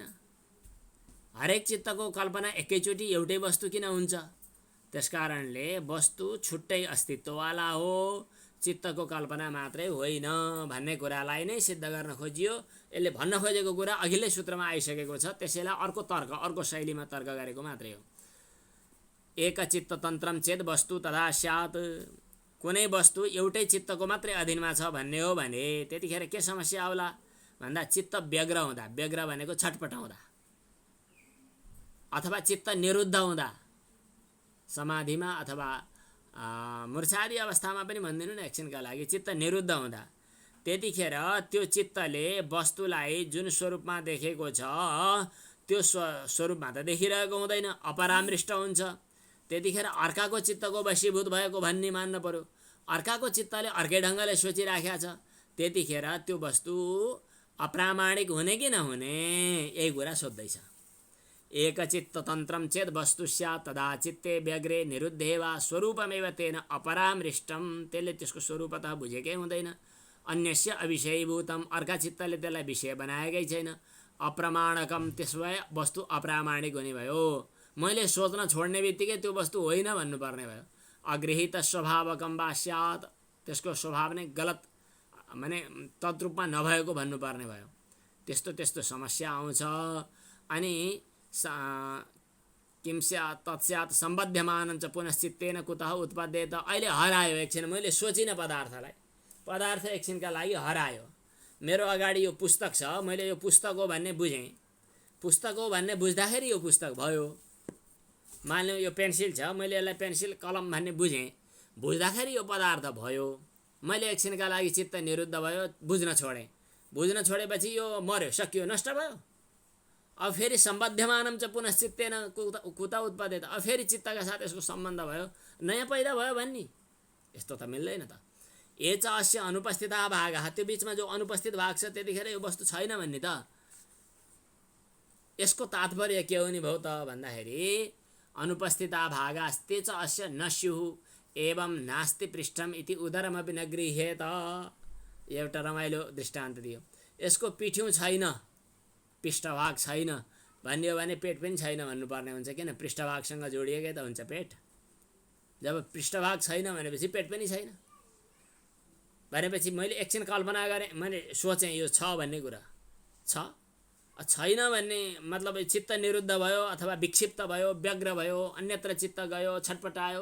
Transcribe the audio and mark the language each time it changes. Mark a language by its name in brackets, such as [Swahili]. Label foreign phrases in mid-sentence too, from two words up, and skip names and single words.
[Nepali] हरेक चित्तको कल्पना एकैचोटि एउटै वस्तु किन हुन्छ? त्यसकारणले वस्तु छुट्टै अस्तित्ववाला हो, चित्तको कल्पना मात्रै होइन भन्ने कुरालाई नै सिद्ध गर्न खोजियो। यसले भन्न खोजेको कुरा अघिल्लै सूत्रमा आइसकेको छ, त्यसैलाई अर्को तर्क, अर्को शैलीमा तर्क गरेको मात्रै हो। [Sanskrit] एकचित्ततन्त्रम चेद वस्तु तदा स्यात्। [Nepali] कुनै वस्तु एउटै चित्तको मात्रै अधीनमा छ भन्ने हो भने त्यतिखेर के समस्या आउला भन्दा चित्त व्यग्र हुँदा, व्यग्र भनेको छटपटाउँदा अथवा चित्त निरुद्ध हुँदा, समाधिमा अथवा मूर्छादि अवस्थामा पनि भनिदिनु न एकछिनका लागि, चित्त निरुद्ध हुँदा त्यतिखेर त्यो चित्तले वस्तुलाई जुन स्वरूपमा देखेको छ त्यो स्वरूपमा त देखिरहेको हुँदैन, अपरामृष्ट हुन्छ। त्यतिखेर अर्काको चित्तको वशीभूत भएको भन्ने मान्न पर्यो। अर्काको चित्तले अर्कै ढङ्गले सोचिराखेको छ, त्यतिखेर त्यो वस्तु अप्रामाणिक हुने कि नहुने यही कुरा सोध्दैछ। [Sanskrit] एकचित्ततन्त्रम चेद वस्तु स्यात् तदा चित्ते व्यग्रे निरुद्धे वा स्वरूपमेव तेन अपरामृष्टम। [Nepali] त्यसले त्यसको स्वरूपतः बुझेकै हुँदैन। [Sanskrit] अन्यस्य अविषयीभूतम, [Nepali] अर्का चित्तले त्यसलाई विषय बनाएकै छैन। अप्रमाणकम, त्यसो भए वस्तु अप्रामाणिक हुने भयो। मैले सोच्न छोड्ने बित्तिकै त्यो वस्तु होइन भन्नुपर्ने भयो। [Sanskrit] अगृहीत स्वभावकम वा स्यात्, [Nepali] त्यसको स्वभाव नै गलत माने तद्रूपमा नभएको भन्नुपर्ने भयो। त्यस्तो त्यस्तो समस्या आउँछ। [Sanskrit] अनि किम स्यात् तत्स्यात् सम्बध्यमानं च पुनश्चित्तेन कुतः उत्पद्येत। [Nepali] अहिले हरायो एकछिन, मैले सोचिनँ पदार्थ एकछिनका लागि हरायो। मेरो अगाडि यो पुस्तक छ, मैले यो पुस्तक हो भन्ने बुझेँ, पुस्तक हो भन्ने बुझ्दाखेरि यो पुस्तक भयो। मान्यो यो पेन्सिल छ, मैले यसलाई पेन्सिल कलम भन्ने बुझेँ, बुझ्दाखेरि यो पदार्थ भयो। मैले एकछिनका लागि चित्त निरुद्ध भयो, बुझ्न छोडेपछि यो मर्यो, सकियो, नष्ट भयो। अब फेरि [Sanskrit] सम्बध्यमानं च पुनश्चित्तेन कुतः उत्पद्येत। [Nepali] अब फेरि चित्तका साथ यसको सम्बन्ध भयो, नयाँ पैदा भयो भन्ने यस्तो त मिल्दैन त। [Sanskrit] ए च अस्य अनुपस्थितः भागः, [Nepali] त्यो बिचमा जो अनुपस्थित भाग छ त्यतिखेर यो वस्तु छैन भन्ने त। यसको तात्पर्य के हो नि भयो त भन्दाखेरि [Sanskrit] अनुपस्थिता भागास्ते च अस्य न स्युः एवं नास्ति पृष्ठम इति उदरमपि न गृह्येत। [Nepali] एउटा रमाइलो दृष्टान्त दियो। यसको पिठ्यौँ छैन, पृष्ठभाग छैन भन्ने हो भने पेट पनि छैन भन्नुपर्ने हुन्छ। किन? पृष्ठभागसँग जोडिएकै त हुन्छ पेट। जब पृष्ठभाग छैन भनेपछि पेट पनि छैन भनेपछि मैले एकछिन कल्पना गरेँ, मैले सोचेँ यो छ भन्ने कुरा छैन भन्ने मतलब चित्त निरुद्ध भयो अथवा विक्षिप्त भयो, व्यग्र भयो, अन्यत्र चित्त गयो, छटपटायो।